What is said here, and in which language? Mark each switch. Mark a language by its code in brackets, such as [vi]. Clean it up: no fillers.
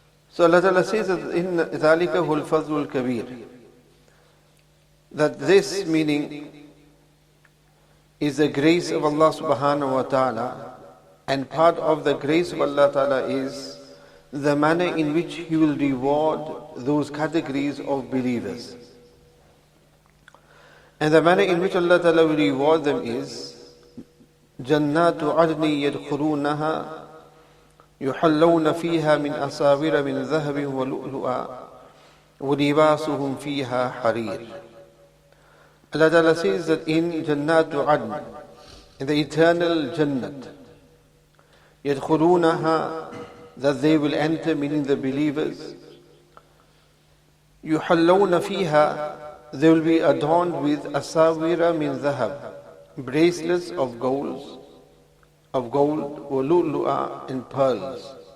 [en] So Allah Ta'ala says that in [ar] ذَلِكَ هُوَ الْفَضْلُ الْكَبِيرُ, [en] that this meaning is the grace of Allah subhanahu wa ta'ala, and part of the grace of Allah ta'ala is the manner in which He will reward those categories of believers. And the manner in which Allah ta'ala will reward them is [ar] جَنَّاتُ عَدْنِ يَدْخُلُونَهَا يُحَلَّوْنَ فِيهَا مِنْ أَسَاوِرَ مِنْ ذَهَبٍ وَلُؤْلُؤًا وَلِبَاسُهُمْ فِيهَا حَرِيرٌ. [en] Allah Ta'ala says that in Jannatu Adn, in the eternal Jannat, [ar] يَدْخُلُونَهَا, [en] that they will enter, meaning the believers. [ar] يُحَلَّوْنَ فِيهَا, [en] they will be adorned with [ar] asawira min dhahab, [en] bracelets of gold, [ar] وَلُؤْلُؤًا, [en] and pearls.